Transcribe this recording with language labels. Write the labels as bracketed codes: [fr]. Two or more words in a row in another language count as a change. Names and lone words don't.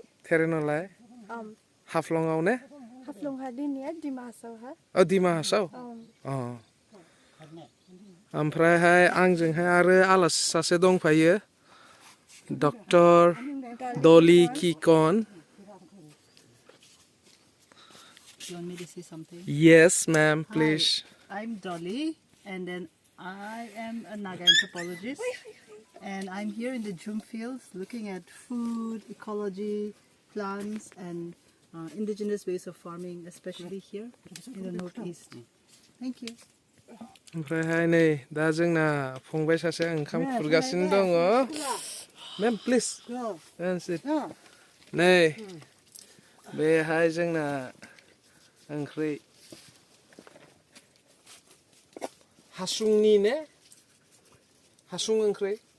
[brx] थेरेनलाय हाफ्लंआव ने हाफ्लंहा दिनिया दिमाहासावहा दिमाहासाव ओमफ्रायहाय आंजोंहाय आरो आलासि सासे दंफायो डक्टर डली किकन [en] You want me to say something? Yes, ma'am, Hi, please. I'm Dolly, and then I am a Naga anthropologist, and I'm here in the Jhum fields looking at food, ecology, plants, and indigenous ways of farming, especially here in the northeast. Thank you. [brx] ओमफ्रायहाय नै दा जोंना फंबाय सासे ओंखाम खुरगासिनो दङ मेम प्लिज नै बेहाय जोंना ओंख्रि हासुंनि ने हासुं ओंख्रि